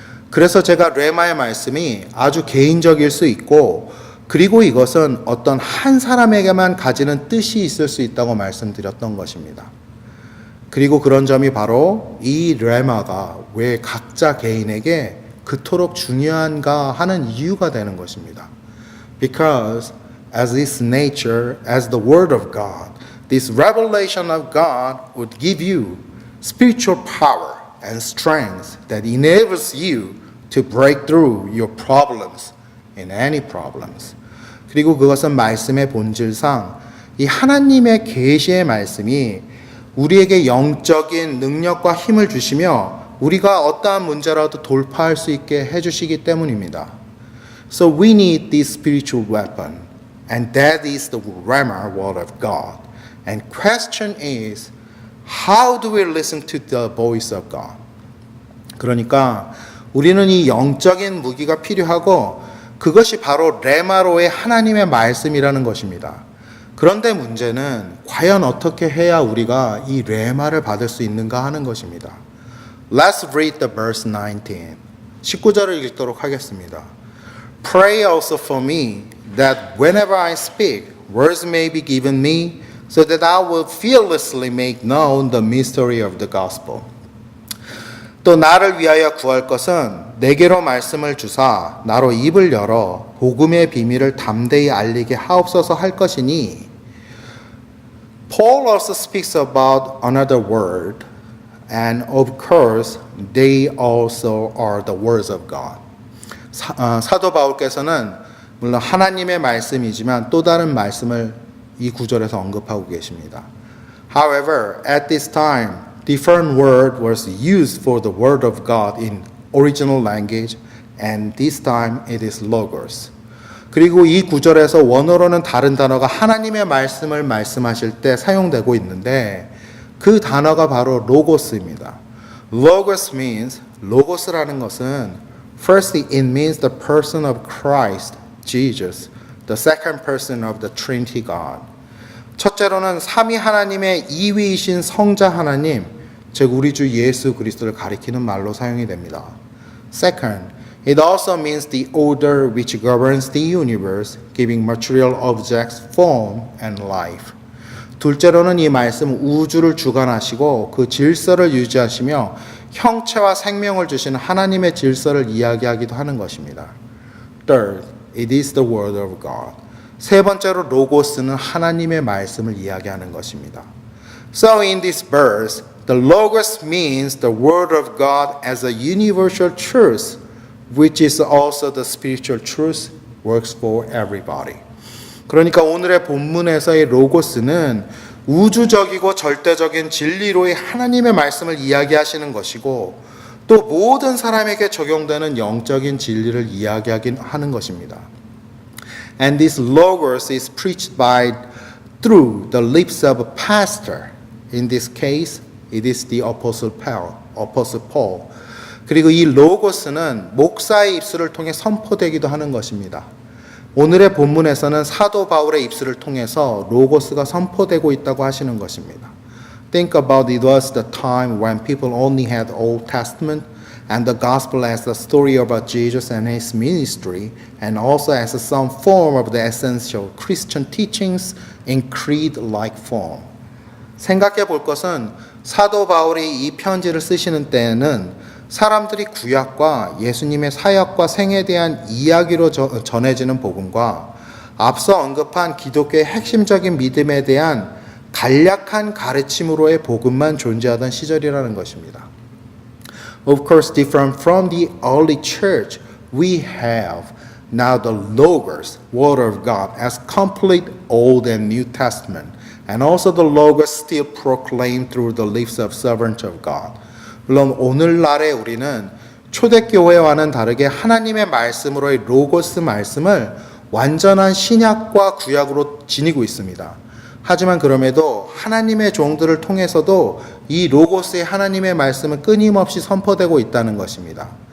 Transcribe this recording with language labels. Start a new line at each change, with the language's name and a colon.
Korean: 그래서 제가 레마의 말씀이 아주 개인적일 수 있고, 그리고 이것은 어떤 한 사람에게만 가지는 뜻이 있을 수 있다고 말씀드렸던 것입니다. 그리고 그런 점이 바로 이 레마가 왜 각자 개인에게 그토록 중요한가 하는 이유가 되는 것입니다.
English: Because as its nature, as the word of God, this revelation of God would give you spiritual power and strength that enables you to break through your problems in any problems.
Korean: 그리고 그것은 말씀의 본질상 이 하나님의 계시의 말씀이 우리에게 영적인 능력과 힘을 주시며 우리가 어떠한 문제라도 돌파할 수 있게 해주시기 때문입니다.
English: So we need this spiritual weapon, and that is the Rhema word of God. And question is, how do we listen to the voice of God?
Korean: 그러니까 우리는 이 영적인 무기가 필요하고 그것이 바로 레마로의 하나님의 말씀이라는 것입니다. 그런데 문제는 과연 어떻게 해야 우리가 이 레마를 받을 수 있는가 하는 것입니다.
English: Let's read the verse 19.
Korean: 19절을 읽도록 하겠습니다.
English: Pray also for me that whenever I speak, words may be given me so that I will fearlessly make known the mystery of the gospel.
Korean: 또 나를 위하여 구할 것은 내게로 말씀을 주사 나로 입을 열어 복음의 비밀을 담대히 알리게 하옵소서 할 것이니.
English: Paul also speaks about another word, and of course they also are the words of God.
Korean: 사도 바울께서는 물론 하나님의 말씀이지만 또 다른 말씀을 이 구절에서 언급하고 계십니다.
English: However, at this time, different word was used for the word of God in original language, and this time it is logos.
Korean: 그리고 이 구절에서 원어로는 다른 단어가 하나님의 말씀을 말씀하실 때 사용되고 있는데 그 단어가 바로 로고스입니다.
English: Logos means,
Korean: 로고스라는 것은
English: firstly it means the person of Christ, Jesus, the second person of the Trinity God.
Korean: 첫째로는 삼위 하나님의 2위이신 성자 하나님, 즉 우리 주 예수 그리스도를 가리키는 말로 사용이 됩니다.
English: Second, it also means the order which governs the universe, giving material objects form and life.
Korean: 둘째로는 이 말씀 우주를 주관하시고 그 질서를 유지하시며 형체와 생명을 주시는 하나님의 질서를 이야기하기도 하는 것입니다.
English: Third, it is the word of God.
Korean: 세 번째로 로고스는 하나님의 말씀을 이야기하는 것입니다.
English: So in this verse, the logos means the word of God as a universal truth, which is also the spiritual truth, works for everybody.
Korean: 그러니까 오늘의 본문에서의 로고스는 우주적이고 절대적인 진리로의 하나님의 말씀을 이야기하시는 것이고 또 모든 사람에게 적용되는 영적인 진리를 이야기하긴 하는 것입니다.
English: And this logos is preached through the lips of a pastor. In this case, it is the Apostle Paul.
Korean: 그리고 이 로고스는 목사의 입술을 통해 선포되기도 하는 것입니다. 오늘의 본문에서는 사도 바울의 입술을 통해서 로고스가 선포되고 있다고 하시는 것입니다.
English: Think about it was the time when people only had Old Testament and the gospel as the story about Jesus and his ministry, and also as some form of the essential Christian teachings in creed-like form.
Korean: 생각해 볼 것은 사도 바울이 이 편지를 쓰시는 때에는 사람들이 구약과 예수님의 사역과 생에 대한 이야기로 전해지는 복음과 앞서 언급한 기독교의 핵심적인 믿음에 대한 간략한 가르침으로의 복음만 존재하던 시절이라는 것입니다.
English: Of course, different from the early church, we have now the Logos, Word of God, as complete Old and New Testament, and also the Logos still proclaimed through the lips of servants of God.
Korean: 물론 오늘날에 우리는 초대교회와는 다르게 하나님의 말씀으로의 로고스 말씀을 완전한 신약과 구약으로 지니고 있습니다. 하지만 그럼에도 하나님의 종들을 통해서도 이 로고스의 하나님의 말씀은 끊임없이 선포되고 있다는 것입니다.